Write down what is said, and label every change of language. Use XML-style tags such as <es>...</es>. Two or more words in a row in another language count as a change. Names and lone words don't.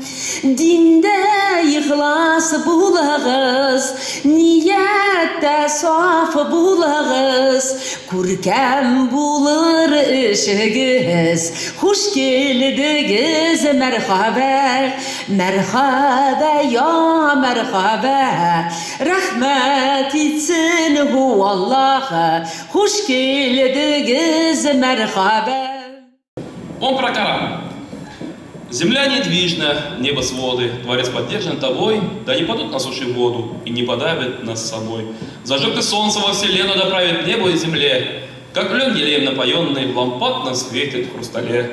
<tt>Диндә ихлас булыгыз, ниятта саф булыгыз, күркәм булыр ишегез. Хуш килдегез, мәрхәбә. Мәрхәбә, я мәрхәбә. Рәхмәт итсен</tt> <ar>هو الله.</ar> <tt>Хуш килдегез, мәрхәбә.</tt> <ru>Он про Коран. Земля недвижна, небо своды, Творец поддержан тобой, да не падут на суше воду и не подавят нас с собой. Зажег ты солнце во вселенную, да правит небо и земле, как лен елеем напоенный, лампадно светит в хрустале.</ru>